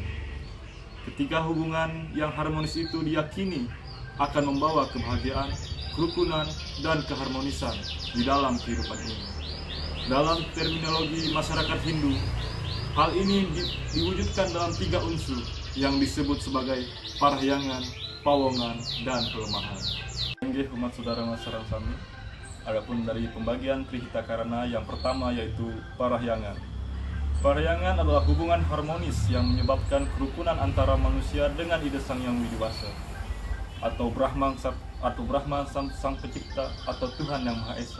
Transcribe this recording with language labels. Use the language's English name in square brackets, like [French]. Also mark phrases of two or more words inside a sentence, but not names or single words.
[Indonesian] Ketika hubungan yang harmonis itu diyakini akan membawa kebahagiaan, kerukunan, dan keharmonisan di dalam kehidupan ini. Dalam terminologi masyarakat Hindu, hal ini diwujudkan dalam 3 unsur yang disebut sebagai parahyangan, pawongan, dan pelemahan. [Balinese] Inggih umat saudara sareng sami. [Indonesian] Adapun dari pembagian Tri Hitakarana yang pertama yaitu parahyangan. Parahyangan adalah hubungan harmonis yang menyebabkan kerukunan antara manusia dengan Ida Sang Yang Widiwasa, atau Brahma Sang Pencipta, atau Tuhan Yang Maha Esa.